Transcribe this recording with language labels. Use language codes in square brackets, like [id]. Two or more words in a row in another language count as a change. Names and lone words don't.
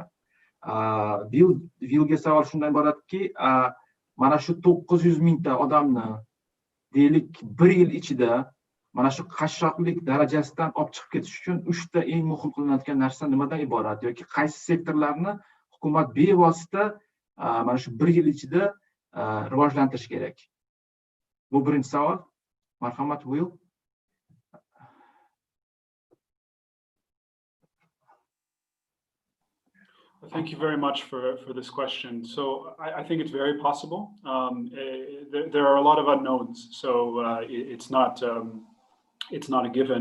[uz] Vilga savol shundan iboratki, mana shu 900 mingta odamni deylik 1 yil ichida mana shu qashshoqlik darajasidan olib chiqib ketish uchun 3 ta eng muhim qilinadigan narsa nimadan iborat yoki qaysi sektorlarni hukumat bevosita mana shu 1 yil ichida rivojlantirish kerak? Bu birinchi savol. Marhamat, Will. [en] Thank you very much for this question. So I think it's very possible. There are a lot of unknowns, so it's not a given.